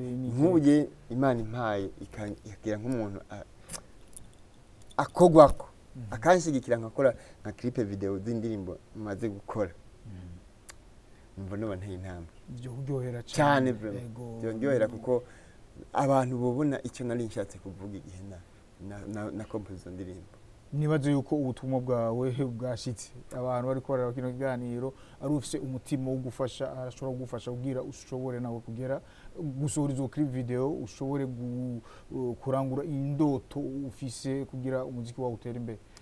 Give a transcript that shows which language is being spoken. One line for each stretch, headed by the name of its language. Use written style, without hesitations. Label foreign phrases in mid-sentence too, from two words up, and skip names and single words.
Rundi: nk'ubye Imana impaye ikagira nk'umuntu akogwako akanshigikira nkakora nka
English: clip video
Rundi: z'indirimbo maze gukora mbona banteye intambwe byo kuryohera cyane byo ndyohera kuko abantu bobona icyo nari nshatse kuvuga igihe na compose ndirimbo. Nibaze yuko ubutumwa bwawe bwashitse abantu bari korera kino kiganiro ari ufise umutima wo gufasha arashobora kugufasha kugira ushobore nawe kugera gusohora izo
English: clip video
Rundi: ushobore kurangura indoto ufise kugira umuziki wawe utera imbere.